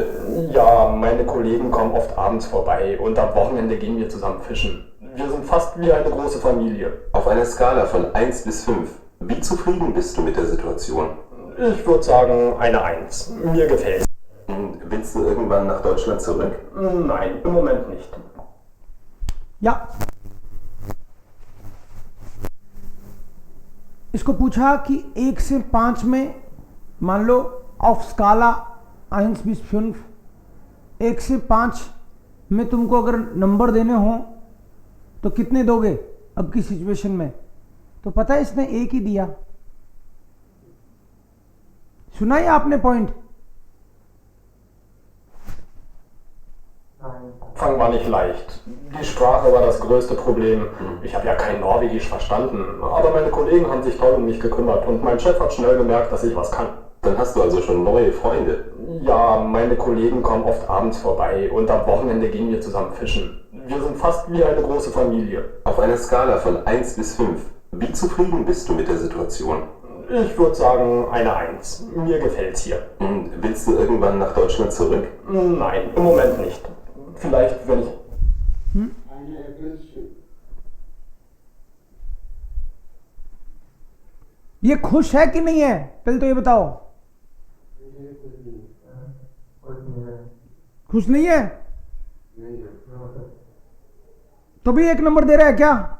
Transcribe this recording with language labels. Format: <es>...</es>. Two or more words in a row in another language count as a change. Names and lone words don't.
<de>Ja, meine Kollegen kommen oft abends vorbei und am Wochenende gehen wir zusammen fischen. Wir sind fast wie eine große Familie. Auf einer Skala von 1 bis 5, wie zufrieden bist du mit der Situation? Ich würde sagen eine 1. Mir gefällt's. Willst du irgendwann nach Deutschland zurück? Nein, im Moment nicht.</de> <hi>या इसको पूछा कि 1 से 5 में मान लो</hi> <de>auf Skala 1 bis 5,</de> <hi>1 से 5 में तुमको अगर नंबर देने हो तो कितने दोगे अब की सिचुएशन में, तो पता है इसने एक ही दिया। सुना है आपने पॉइंट?</hi> <de>Anfang war nicht leicht. Die Sprache war das größte Problem. Ich habe ja kein Norwegisch verstanden, aber meine Kollegen haben sich toll um mich gekümmert und mein Chef hat schnell gemerkt, dass ich was kann. Dann hast du also schon neue Freunde. Ja, meine Kollegen kommen oft abends vorbei und am Wochenende gehen wir zusammen fischen. Wir sind fast wie eine große Familie. Auf einer Skala von 1 bis 5, Wie zufrieden bist du mit der Situation? Ich würde sagen eine 1. Mir gefällt's hier. Und willst du irgendwann nach Deutschland zurück? Nein, im Moment nicht. Vielleicht, wenn ich...</de> <hi>ये खुश है कि नहीं है, पहले तो ये बताओ। खुश नहीं है तो भी 1 नंबर दे रहा है क्या?</hi>